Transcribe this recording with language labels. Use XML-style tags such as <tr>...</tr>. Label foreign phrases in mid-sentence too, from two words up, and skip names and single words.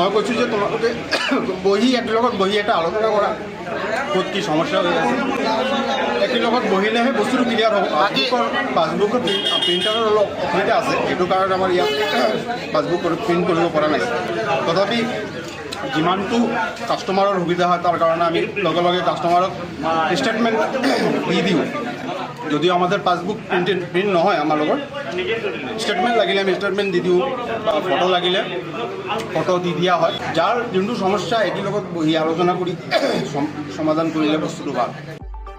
<as>মই কৈছোঁ যে তোমালোকে বহি একেলগত বহি এটা আলোচনা কৰা, ক'ত কি সমস্যা হৈ আছে, একেলগত বহিলেহে বস্তুটো ক্লিয়াৰ হ'ব। পাছবুকৰ প্ৰিণ্টাৰৰ অলপ অসুবিধা আছে, এইটো কাৰণে আমাৰ ইয়াত পাছবুক প্ৰিণ্ট কৰিব পৰা নাই। তথাপি যিমানটো কাষ্টমাৰৰ সুবিধা হয় তাৰ কাৰণে আমি লগে লগে কাষ্টমাৰক ষ্টেটমেণ্ট দি দিওঁ। যদিও আমাদের পাসবুক প্রিন্ট নহয়, আমার লগত স্টেটমেন্ট লাগিলে আমি স্টেটমেন্ট দি দিওঁ, ফটো লাগিলে ফটো দি দিয়া হয়। যার যোনটো সমস্যা এটির লগত বহি আলোচনা কৰি সমাধান কৰিলে বস্তুটো ভাল।</as>